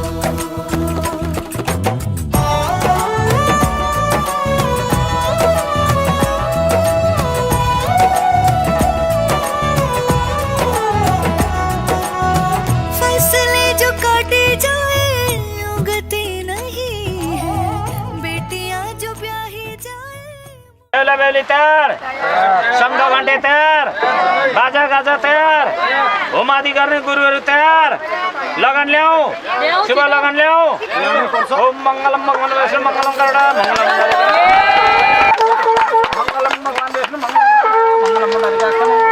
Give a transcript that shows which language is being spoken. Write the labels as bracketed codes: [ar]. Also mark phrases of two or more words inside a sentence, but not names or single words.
[hi] फैसले जो काटे जाए उगती नहीं है बेटियां जो ब्याही जाए [ne] बेला बेली तयार शंख घण्टे तयार बाजा गाजा तयार होम आदि गर्ने गुरुहरू तयार लगन ल्याऊ शुभ लगन ल्याऊ [sa] ओम मङ्गलम भगवान् विष्णु मङ्गलम गरुडा मङ्गलम भगवान् विष्णु मङ्गलम